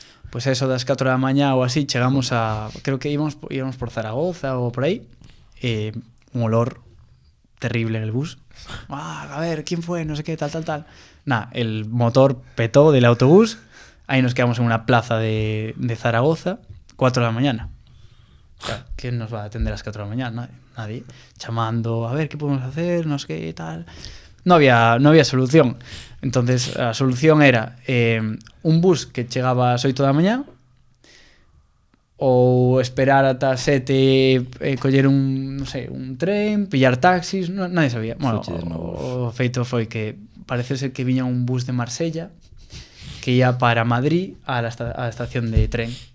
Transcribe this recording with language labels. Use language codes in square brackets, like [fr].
[gl] Pois eso das 4 da mañá ou así chegamos a, creo que íbamos por Zaragoza ou por aí, [es] un olor terrible en el bus. A ver, ¿quién fue? No sé qué, tal. Nah, el motor petó del autobús. Ahí nos quedamos en una plaza de Zaragoza, 4 de la mañana. Claro, ¿quién nos va a atender a las 4 de la mañana? Nadie. Chamando, a ver, ¿qué podemos hacer? No sé qué, tal. No había solución. Entonces, la solución era un bus [gl] que chegaba ás 8 da mañá, ou esperar ata 7, coller un tren, pillar taxis, [es] nadie sabía. [gl] Bueno, o feito foi que parece ser que viña un bus de Marsella que ia para Madrid [es] a la estación de tren.